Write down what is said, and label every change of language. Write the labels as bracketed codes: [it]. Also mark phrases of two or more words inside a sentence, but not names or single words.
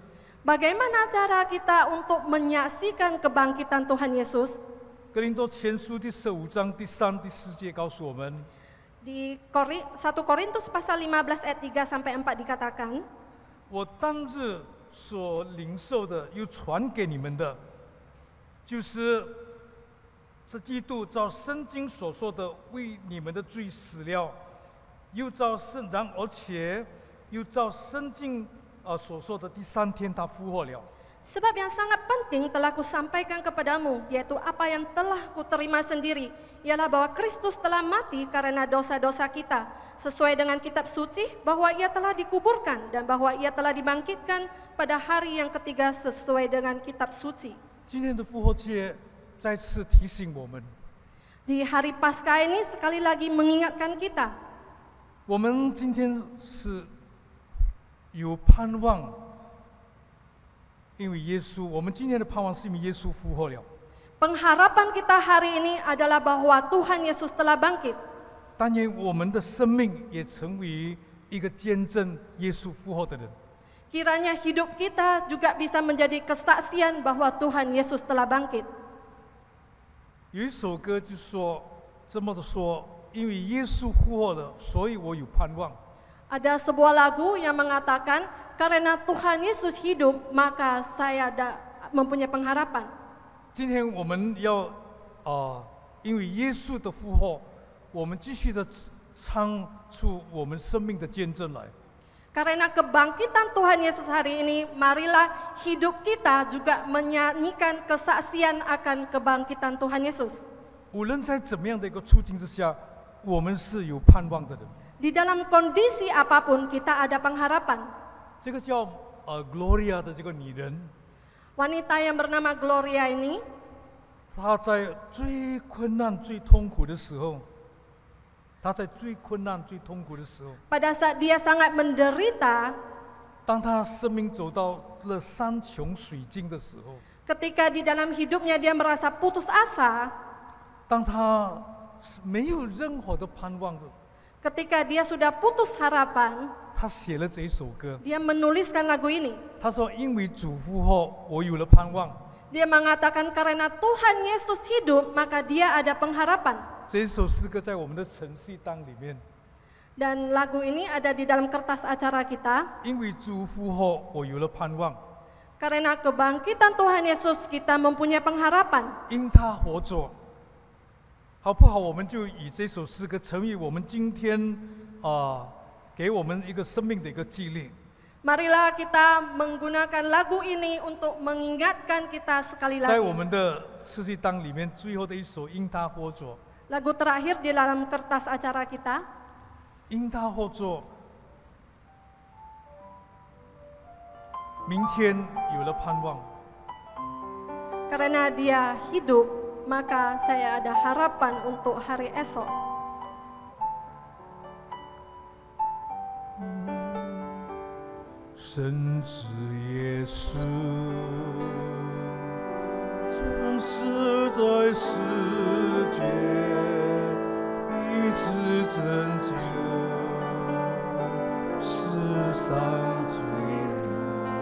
[id] Bagaimana cara kita untuk menyaksikan kebangkitan Tuhan Yesus? [zh] 哥林多前书第15章第3、第4节告诉我们， [id] Di 1 Korintus pasal 15 ayat 3 sampai 4 dikatakan, [zh] 我当日所领受的，又传给你们的，就是这基督照圣经所说的，为你们的罪死了，又照而且又照圣经所说的第3天他复活了。 [id] sebab yang sangat penting telah kusampaikan kepadamu, yaitu apa yang telah kuterima sendiri, ialah bahwa Kristus telah mati karena dosa-dosa kita, sesuai dengan kitab suci, bahwa ia telah dikuburkan dan bahwa ia telah dibangkitkan pada hari yang ketiga sesuai dengan kitab suci. [zh] 今天的复活节再次提醒我们， [id] Di hari Paskah ini sekali lagi mengingatkan kita, [zh] 我们今天是有盼望，因为耶稣，我们今天的盼望是因为耶稣复活了。 [id] pengharapan kita hari ini adalah bahwa Tuhan Yesus telah bangkit. [zh] 但愿我们的生命也成为一个见证耶稣复活的人。 [id] Kiranya hidup kita juga bisa menjadi kesaksian bahwa Tuhan Yesus telah bangkit. [zh] 有一首歌就说这么的说，因为耶稣复活了，所以我有盼望。 [id] Ada sebuah lagu yang mengatakan, karena Tuhan Yesus hidup, maka saya mempunyai pengharapan. [zh] 今天我们要因为耶稣的复活，我们继续的唱出我们生命的见证来。 [id] Karena kebangkitan Tuhan Yesus hari ini, marilah hidup kita juga menyanyikan kesaksian akan kebangkitan Tuhan Yesus. [zh] 无论在怎么样的一个处境之下，我们是有盼望的人。 [id] Di dalam kondisi apapun kita ada pengharapan. [zh] 这个叫Gloria 的这个女人， [id] Wanita yang bernama Gloria ini, [zh] 她在最困难、最痛苦的时候， 他在最困难、最痛苦的时候， [id] pada saat dia sangat menderita, [zh] 当他生命走到了山穷水尽的时候， [id] ketika di dalam hidupnya dia merasa putus asa, [zh] 当他没有任何的盼望的， [id] ketika dia sudah putus harapan, [zh] 他写了这一首歌。 [id] dia menuliskan lagu ini. [zh] 他说：“因为主复活，我有了盼望。” [id] Dia mengatakan karena Tuhan Yesus hidup, maka dia ada pengharapan. [zh] 这一首诗歌在我们的晨曦档里面。 [id] Dan lagu ini ada di dalam kertas acara kita. [zh] 因为主复活，我有了盼望。 [id] Karena kebangkitan Tuhan Yesus, kita mempunyai pengharapan. [zh] 因他活着，好不好？我们就以这首诗歌成为我们今天给我们一个生命的一个激励。 [id] Marilah kita menggunakan lagu ini untuk mengingatkan kita sekali [zh] 在 [id] lagi. [zh] 我们的次序单里面，最后的一首《因他活着》， [id] Lagu terakhir di dalam kertas acara kita. [zh] 因他活着，明天有了盼望。 [id] Karena dia hidup, maka saya ada harapan untuk hari esok. [zh] 神子耶稣，将死在世界，一直拯救世上罪人，